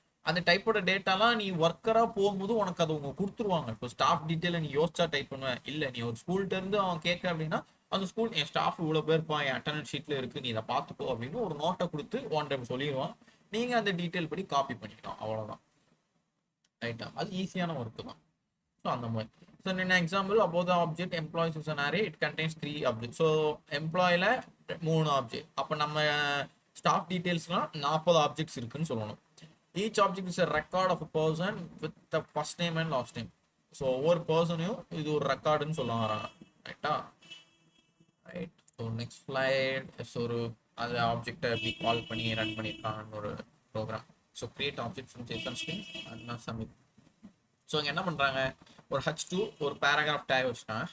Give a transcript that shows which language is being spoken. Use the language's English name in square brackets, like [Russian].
[Tamil] அந்த டைப்போட டேட்டாலாம் நீ ஒர்க்கரா போகும்போது உனக்கு அது அவங்க கொடுத்துருவாங்க. இப்போ ஸ்டாஃப் டீட்டெயில நீ யோசிச்சா டைப் பண்ணுவேன் இல்லை, நீ ஒரு ஸ்கூல்கிட்ட இருந்து அவன் கேட்க அப்படின்னா அந்த ஸ்கூல் என் ஸ்டாஃப் இவ்வளோ பேர் இருப்பான், என் அட்டண்டன்ஸ் ஷீட்ல இருக்கு, நீ இதை பார்த்துக்கோ அப்படின்னு ஒரு நோட்டை கொடுத்து ஒன் டைம் சொல்லிடுவான். நீங்க அந்த டீட்டெயில் படி காப்பி பண்ணிக்கலாம், அவ்வளோதான். ரைட்டா? அது ஈஸியான ஒர்க்கு தான். ஸோ அந்த மாதிரி. [English] So in an example, above the object employees is an array, it contains 3 objects. So employee 3 object. [Tamil] அப்போ நம்ம ஸ்டாஃப் டீட்டெயில்ஸ்லாம் 40 ஆப்ஜெக்ட்ஸ் இருக்குன்னு சொல்லணும். [English] Each object is a record of a person with the first name and last name. [Tamil] So ஒவ்வொரு பர்சனையும் இது ஒரு ரெக்கார்டுன்னு சொல்ல வராங்க. ரைட்டா? ரைட். So next slide. ஒரு அது ஆப்ஜெக்டை எப்படி கால் பண்ணி ரன் பண்ணியிருக்காங்கன்னு ஒரு program. [English] So create object from JSON string and submit. [Tamil] So இங்கே என்ன பண்ணுறாங்க, ஒரு H2 ஒரு பேராகிராஃப் டேக் வச்சுட்டாங்க.